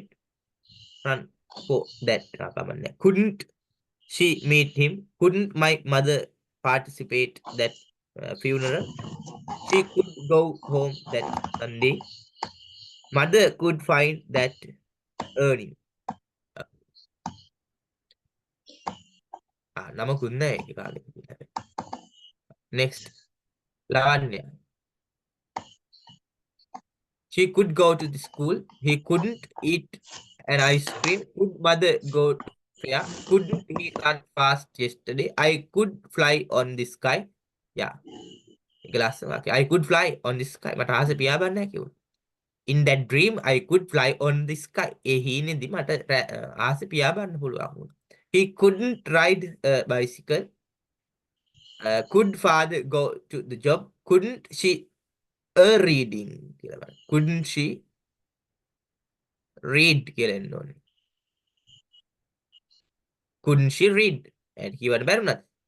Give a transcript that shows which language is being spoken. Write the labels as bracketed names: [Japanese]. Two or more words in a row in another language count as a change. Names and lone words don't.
[English] Run for that. Couldn't she meet him? Couldn't my mother participate that funeral? She could go home that Sunday. Mother could find that earning. [Sinhala] නමකුත් නැහැ ඒ කාලේ. [English] Next. Lavanya. She could go to the school. He couldn't eat an ice cream. Could mother go to fair? Couldn't he run fast yesterday? I could fly on the sky. Yeah. Okay. I could fly on the sky. [Sinhala] මට ආස පියාඹන්න නැහැ කිව්වා. [English] In that dream, I could fly on the sky. [Sinhala] හීනෙදි මට ආස පියාඹන්න පුළුවන් වුණා. [English] He couldn't ride a bicycle. Could father go to the job? Couldn't she reading? Couldn't she read? Couldn't she read? And he was better.